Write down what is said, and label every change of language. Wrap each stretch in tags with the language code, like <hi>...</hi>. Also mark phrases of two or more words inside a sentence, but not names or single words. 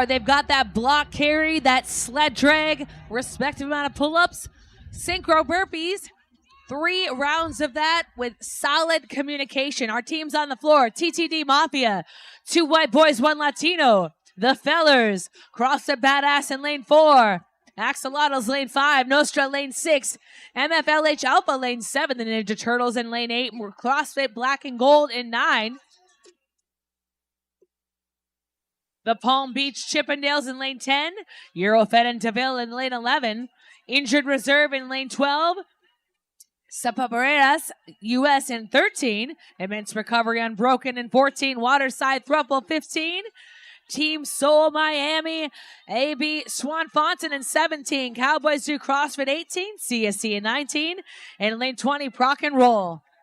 <en>They've got that block carry, that sled drag, respective amount of pull-ups, synchro burpees. 3 rounds of that with solid communication. Our team's on the floor. TTD Mafia, 2 white boys, 1 Latino. The Fellers, CrossFit Badass in lane 4. Axolotls lane 5, Nostra lane 6, MFLH Alpha lane 7, the Ninja Turtles in lane 8, CrossFit Black and Gold in 9. The Palm Beach Chippendales in lane 10, Eurofed and DeVille in lane 11, Injured Reserve in lane 12, Zapapareras US in 13, Immense Recovery Unbroken in 14, Waterside Thruple 15, Team Soul Miami, AB Swan Fontaine in 17, Cowboys do CrossFit 18, CSC in 19, and lane 20, Proc and Roll.</en>